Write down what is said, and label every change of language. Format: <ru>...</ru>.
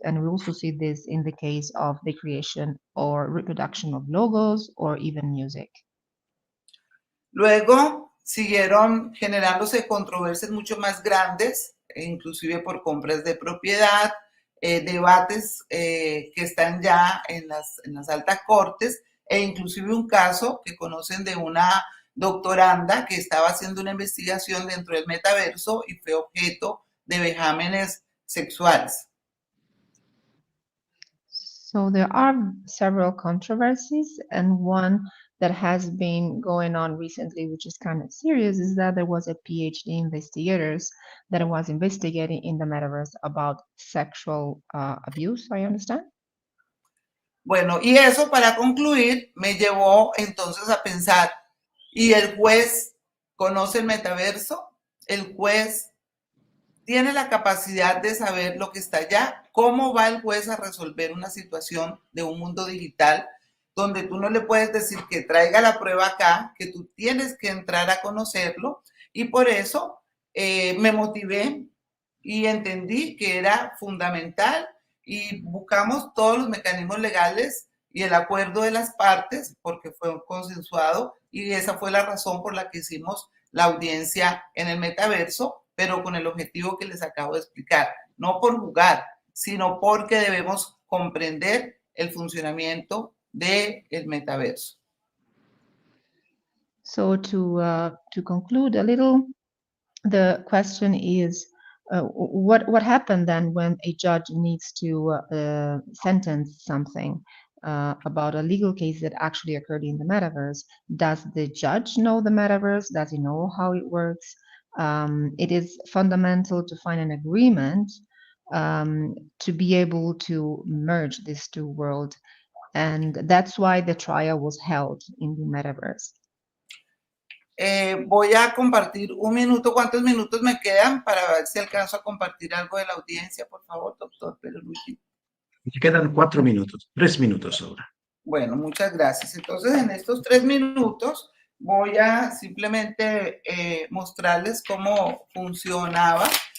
<en>And we also see this in the case of the creation or reproduction of logos or even music.</en> <es>Luego siguieron generándose controversias mucho más grandes, inclusive por compras de propiedad, debates que están ya en las altas cortes, e inclusive un caso que conocen de una doctoranda que estaba haciendo una investigación dentro del metaverso y fue objeto de vejámenes sexuales.</es> <en>So there are several controversies, and one that has been going on recently, which is kind of serious, is that there was a PhD investigators that was investigating in the metaverse about sexual abuse, I understand.</en> <es>Bueno, y eso para concluir me llevó entonces a pensar, ¿y el juez conoce el metaverso? ¿El juez tiene la capacidad de saber lo que está allá? ¿Cómo va el juez a resolver una situación de un mundo digital donde tú no le puedes decir que traiga la prueba acá, que tú tienes que entrar a conocerlo? Y por eso me motivé y entendí que era fundamental y buscamos todos los mecanismos legales y el acuerdo de las partes porque fue consensuado, y esa fue la razón por la que hicimos la audiencia en el metaverso, pero con el objetivo que les acabo de explicar, no por jugar, sino porque debemos comprender el funcionamiento del metaverso.</es> <en>So to conclude a little, the question is, what happened then when a judge needs to sentence something about a legal case that actually occurred in the metaverse? Does the judge know the metaverse? Does he know how it works? It is fundamental to find an agreement to be able to merge these two worlds, and that's why the trial was held in the metaverse.</en> <es>Voy a compartir un minuto. ¿Cuántos minutos me quedan para ver si alcanzo a compartir algo de la audiencia? Por favor, doctor Luigi. Me quedan 4 minutos, 3 minutos ahora. Bueno, muchas gracias. Entonces, en estos 3 minutos voy a simplemente mostrarles cómo funcionaba.</es>